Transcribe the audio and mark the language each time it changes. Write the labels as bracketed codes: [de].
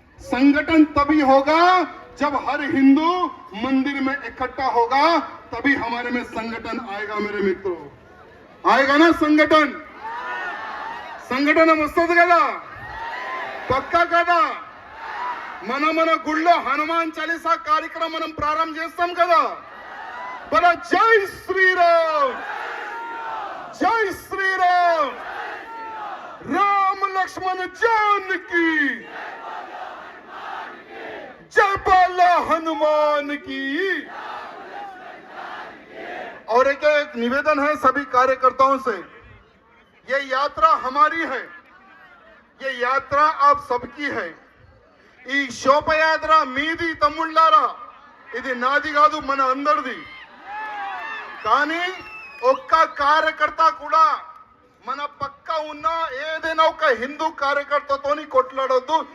[hi] संगठन तभी होगा जब हर हिंदू मंदिर में इकट्ठा होगा, तभी हमारे में संगठन आएगा मेरे मित्रों. आएगा ना संगठन? [te] संगठन वस्तद कदा, పక్కా కదా. మన గుళ్ళో హనుమాన్ చాలీసా కార్యక్రమం మనం ప్రారంభం చేస్తాం కదా. బల జై శ్రీరామ్, జై శ్రీరామ్, రామ లక్ష్మణ జానకి, [hi] जय बोलो हनुमान की. और एक निवेदन है सभी कार्यकर्ताओं से, ये यात्रा हमारी है, ये यात्रा आप सबकी है. [te] ఈ శోభయాత్ర మీది తమ్ముళ్ళారా, ఇది నాది కాదు, మన అందరిది. కానీ ఒక్క కార్యకర్త కూడా మన పక్క ఉన్న ఏదైనా ఒక హిందూ కార్యకర్తతోని కొట్లాడొద్దు.